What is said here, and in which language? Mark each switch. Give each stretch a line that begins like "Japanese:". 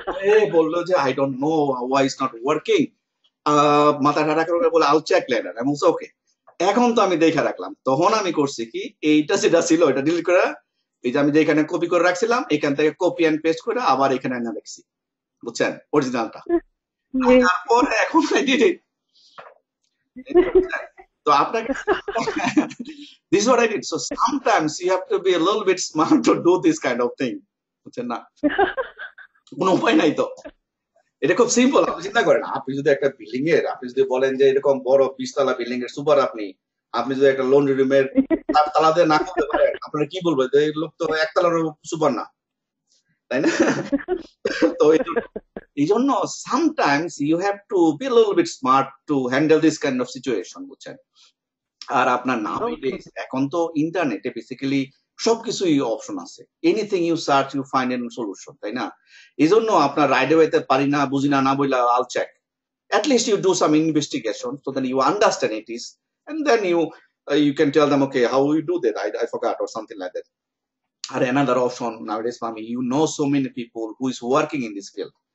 Bangla: এ বললো যে
English: I don't know why is not working,
Bangla: মাথা খারাপ করে বলে আল চেক লেটার, আমি বলছি ওকে। এখন তো আমি দেখে রাখলাম, তখন আমি করছি কি, এইটা যেটা ছিল এটা ডিলিট করে, এই যে আমি যেখানে কপি করে রাখছিলাম, এখান থেকে কপি এন্ড পেস্ট করে আবার এখানে এনে রাখছি, বুঝছেন? অরিজিনালটা। জি তারপরে এখন
English: I did it.
Bangla: তো আপনাকে
English: this is what I did. So sometimes you have to be a little bit smart to do this kind of thing,
Bangla: বুঝছেন না? কোনো উপায় নাই তো, এটা খুব সিম্পল। আপনি চিন্তা করেন, আপনি যদি একটা বিল্ডিং এর, আপনি যদি বলেন যে এরকম বড় 20 তলা বিল্ডিং এর সুপার, আপনি যদি একটা লন্ড্রি রুমের তালা দিয়ে না করতে পারেন, আপনারা কি বলবেন যে এই লোক তো একতলার সুপার না, তাই না? তো এই জন্য
English: sometimes you have to be little bit smart to handle this kind of situation,
Bangla: বুঝছেন? আর আপনার নাউএডেজ এখন তো ইন্টারনেটে বেসিক্যালি সবকিছুই অপশন আছে,
English: anything you search you find an solution,
Bangla: তাই না? এই জন্য আপনার রাইডে ওয়েতে পারি না বুঝি না না বইলা আল check,
English: at least you do some investigation so that you understand it is, and then you can tell them, okay, how you do that, I forgot, or something like that. Or another option nowadays, Mami, you know so many people who is working in this field.